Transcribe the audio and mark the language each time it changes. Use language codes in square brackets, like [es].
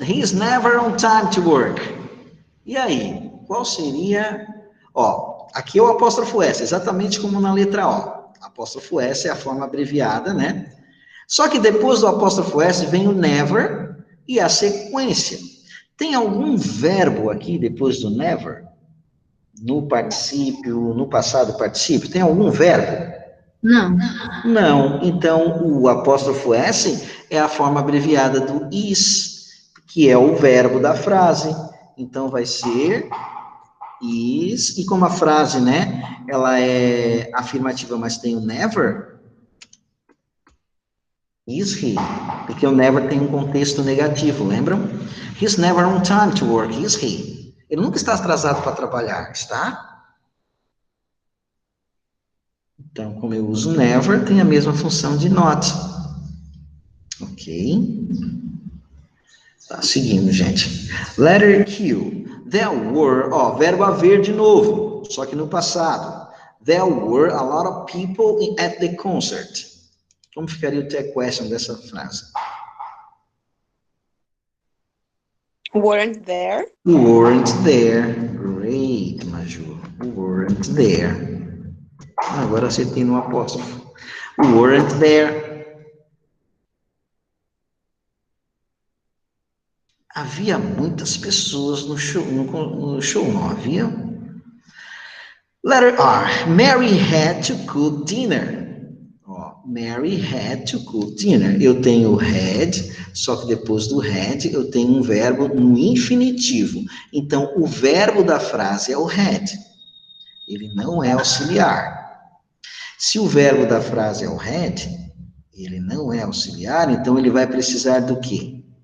[en] He's never on time to work. [pt] E aí? Qual seria... Ó, aqui é o apóstrofo S, exatamente como na letra O. Apóstrofo S é a forma abreviada, né? Só que depois do apóstrofo S vem o never e a sequência. Tem algum verbo aqui depois do never? No particípio, no passado particípio, tem algum verbo? Não. Não. Então, o apóstrofo S é a forma abreviada do is, que é o verbo da frase. Então, vai ser is, e como a frase, né, ela é afirmativa, mas tem o never, [en] is he, [pt] porque o never tem um contexto negativo, lembram? [en] He's never on time to work, is he? [pt] Ele nunca está atrasado para trabalhar, está? Então, como eu uso never, tem a mesma função de not. Ok? Tá, seguindo, gente. [en] Letter Q. There were, [pt] ó, verbo haver de novo, só que no passado. [en] There were a lot of people at the concert. [pt] Como ficaria o the question dessa frase? [en] Weren't there? Weren't there. Great, Maju. Weren't there. [pt] Agora acertei no apóstrofo. [en] Weren't there. [pt] Havia muitas pessoas no show, não havia? [en] Letter R. Mary had to cook dinner. Ó, Mary had to cook dinner. [pt] Eu tenho had, só que depois do had eu tenho um verbo no infinitivo. Então, o verbo da frase é o had. Ele não é auxiliar. Se o verbo da frase é o had, ele não é auxiliar, então ele vai precisar do quê?